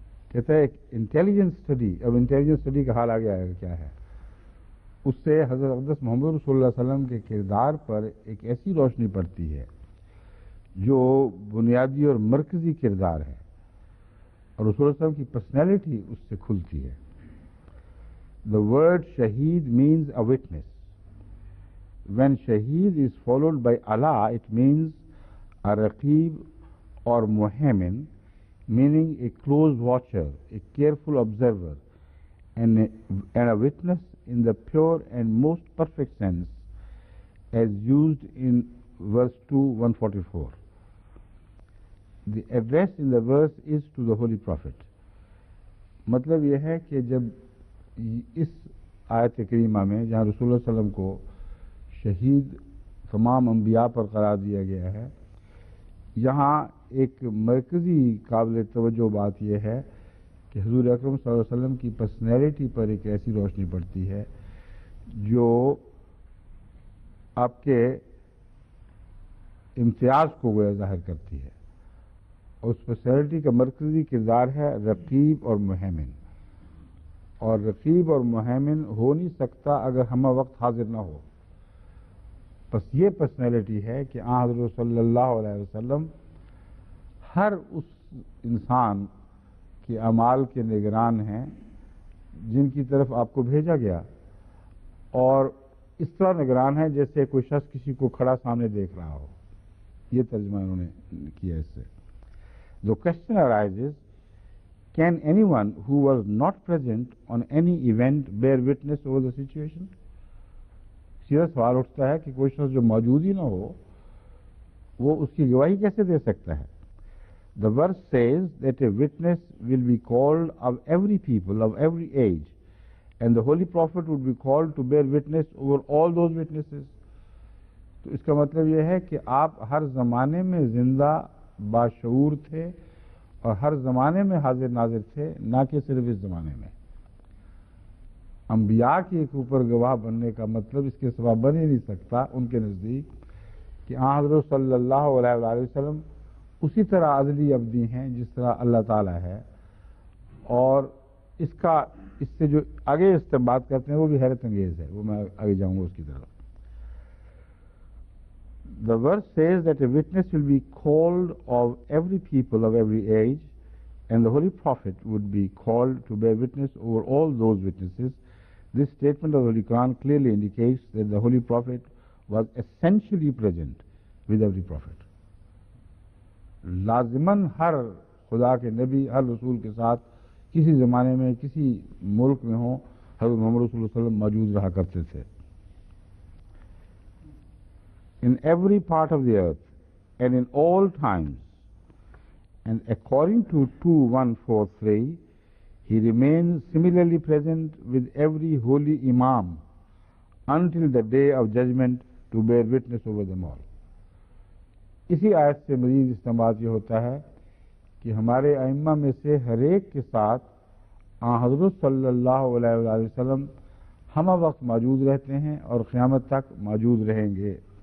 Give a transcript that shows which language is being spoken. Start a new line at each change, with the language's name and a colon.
Urdu: کہتا ہے ایک انٹیلیجنٹ اسٹڈی، اب انٹیلیجنٹ اسٹڈی کا حال آگے آئے گا کیا ہے، اس سے حضرت اقدس محمد رسول اللہ علیہ وسلم کے کردار پر ایک ایسی روشنی پڑتی ہے جو بنیادی اور مرکزی کردار ہے، اور رسول اللہ صلی اللہ علیہ وسلم کی پرسنالٹی اس سے کھلتی ہے.
English: The word shaheed means a witness. When shaheed is followed by Allah, it means a raqib or muhaimin, meaning a close watcher, a careful observer, and a witness in the pure and most perfect sense, as used in verse 2, 144. The address in the verse is to the Holy Prophet.
Urdu: مطلب یہ ہے کہ جب اس آیت کریمہ میں جہاں رسول اللہ صلی اللہ علیہ وسلم کو شہید تمام انبیاء پر قرار دیا گیا ہے، یہاں ایک مرکزی قابل توجہ بات یہ ہے کہ حضور اکرم صلی اللہ علیہ وسلم کی پرسنالٹی پر ایک ایسی روشنی پڑتی ہے جو آپ کے امتیاز کو گویا ظاہر کرتی ہے. اور اس پرسنالٹی کا مرکزی کردار ہے رقیب اور محیمن. اور رقیب اور محیمن ہو نہیں سکتا اگر ہمہ وقت حاضر نہ ہو. بس یہ پرسنالٹی ہے کہ حضرت صلی اللہ علیہ وسلم ہر اس انسان کے اعمال کے نگران ہیں جن کی طرف آپ کو بھیجا گیا، اور اس طرح نگران ہے جیسے کوئی شخص کسی کو کھڑا سامنے دیکھ رہا ہو. یہ ترجمہ انہوں نے کیا اس سے.
English: The question arises, can anyone who was not present on any event bear witness over the situation?
Urdu: سیدھا سوال اٹھتا ہے کہ کوئی شخص جو موجود ہی نہ ہو وہ اس کی گواہی کیسے دے سکتا ہے؟
English: The verse says that a witness will be called of every people, of every age, and the Holy Prophet would be called to bear witness over all those witnesses.
Urdu: تو اس کا مطلب یہ ہے کہ آپ ہر زمانے میں زندہ باشعور تھے اور ہر زمانے میں حاضر ناظر تھے، نہ کہ صرف اس زمانے میں. انبیاء کے ایک اوپر گواہ بننے کا مطلب اس کے سوا بن ہی نہیں سکتا ان کے نزدیک کہ حضرت صلی اللہ علیہ وآلہ وسلم اسی طرح عدلی ابدی ہیں جس طرح اللہ تعالیٰ ہے. اور اس سے جو آگے استنباط کرتے ہیں وہ بھی حیرت انگیز ہے، وہ میں آگے جاؤں گا اس کی طرف.
English: The verse says that a witness will be called of every people, of every age, and the Holy Prophet would be called to bear witness over all those witnesses. This statement of the Holy Quran clearly indicates that the Holy Prophet was essentially present with every Prophet.
Urdu: لازماً ہر خدا کے نبی، ہر رسول کے ساتھ کسی زمانے میں کسی ملک میں ہوں، حضرت محمد رسول اللہ صلی اللہ علیہ وسلم موجود رہا کرتے تھے.
English: In every part of the earth and in all times, and according to 2:143, he remains similarly present with every holy imam until the day of judgment to bear witness over them all.
Urdu: اسی آیت سے مزید استنباط یہ ہوتا ہے کہ ہمارے ائمہ میں سے ہر ایک کے ساتھ حضرت صلی اللہ علیہ وآلہ وسلم ہمہ وقت موجود رہتے ہیں اور قیامت تک موجود رہیں گے.